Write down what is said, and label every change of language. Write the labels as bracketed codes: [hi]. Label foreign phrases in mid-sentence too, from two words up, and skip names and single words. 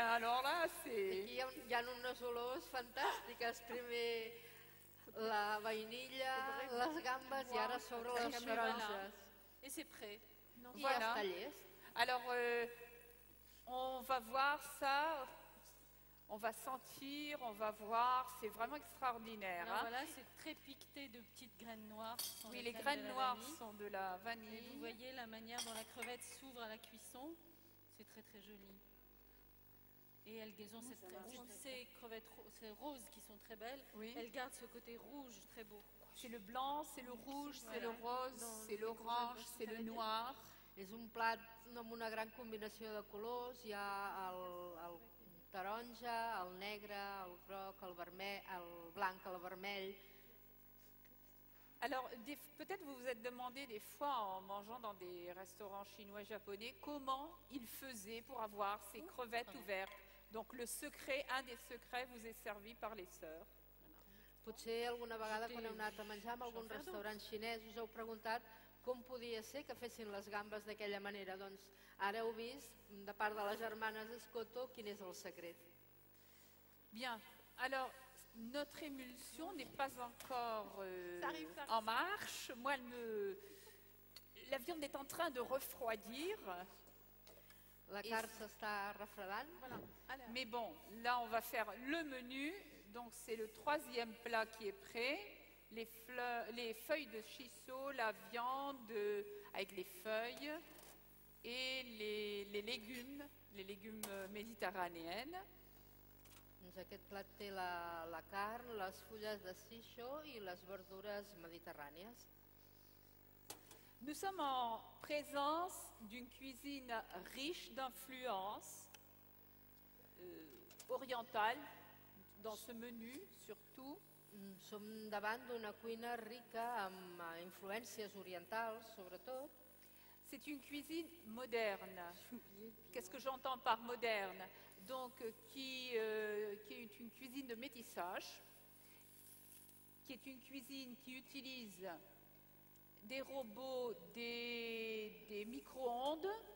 [fr] Alors là, c'est... [ca] Aquí hi ha unes olors fantàstiques. Primer la vainilla, les gambes i ara a sobre les taronges. [fr] Et c'est prêt. [ca] I [fr] Voilà. [ca] ja està llest. [fr] Alors, on va voir ça, on va sentir, on va voir, c'est vraiment extraordinaire. Alors Hein. voilà, c'est très piqueté de petites graines noires. qui sont Oui, les les graines de la noires vanille. sont de la Et vanille. vous voyez la manière dont la crevette s'ouvre à la cuisson. C'est très très joli. Et elles ont ces crevettes, ces roses qui sont très belles. Oui. Elles gardent ce côté rouge très beau. C'est le blanc, c'est le rouge, c'est le rose, c'est l'orange, c'est le noir. [ca] És un plat amb una gran combinació de colors. Hi ha el taronja, el negre, el groc, el vermell, el blanc, el vermell. [fr] Alors, peut-être vous vous êtes demandé des fois en mangeant dans des restaurants chinois japonais comment ils faisaient pour avoir ces crevettes ouvertes. Donc le secret, un des secrets vous est servi par les sœurs. [ca] Potser alguna vegada quan heu anat a menjar en algun restaurant xinès us heu preguntat com podia ser que fessin les gambes d'aquella manera. Doncs ara heu vist, de part de les germanes Escoto, quin és el secret. [fr] Bien, alors notre émulsion n'est pas encore en marche. Moi, la viande est en train de refroidir. [ca] La carn s'està refredant. [fr] Mais bon, là on va faire le menu. Donc c'est le troisième plat qui est prêt. Les feuilles de shiso, la viande avec les feuilles et les légumes méditerranéennes. [ca] Doncs aquest plat té la carn, les fulles de shiso i les verdures mediterrànies. [fr] Nous sommes en présence d'une cuisine riche d'influences orientales dans ce menu surtout. [ca] Som davant d'una cuina rica amb influències orientals, sobretot. [fr] C'est une cuisine moderne. Qu'est-ce que j'entends par moderne? Donc, qui est une cuisine de métissage, qui est une cuisine qui utilise des robots, des micro-ondes.